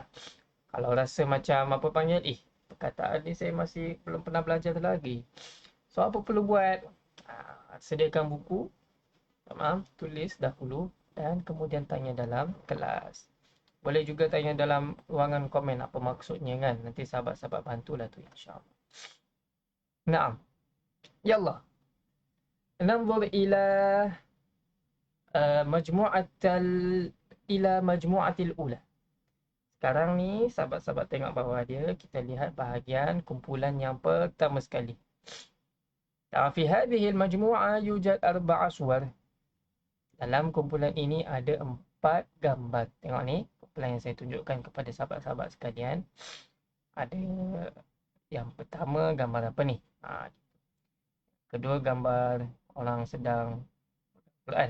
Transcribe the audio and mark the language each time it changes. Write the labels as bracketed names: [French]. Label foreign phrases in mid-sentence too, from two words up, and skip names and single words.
[Malay] Kalau rasa macam apa panggil, perkataan ni saya masih belum pernah belajar lagi. So apa perlu buat? Sediakan buku, tulis dahulu dan kemudian tanya dalam kelas. Boleh juga tanya dalam ruangan komen apa maksudnya kan. Nanti sahabat-sahabat bantulah tu [Arabic] insya-Allah. Naam. Yallah. Nanzur ila majmu'atil ula. [Malay] Sekarang ni sahabat-sahabat tengok bawah dia, kita lihat bahagian kumpulan yang pertama sekali. [Arabic] Fi hadhihi al-majmu'ah yujad 4 suwar. [Malay] Dalam kumpulan ini ada 4 gambar. Tengok ni, kumpulan yang saya tunjukkan kepada sahabat-sahabat sekalian. Ada yang pertama gambar apa ni? Kedua gambar orang sedang Quran.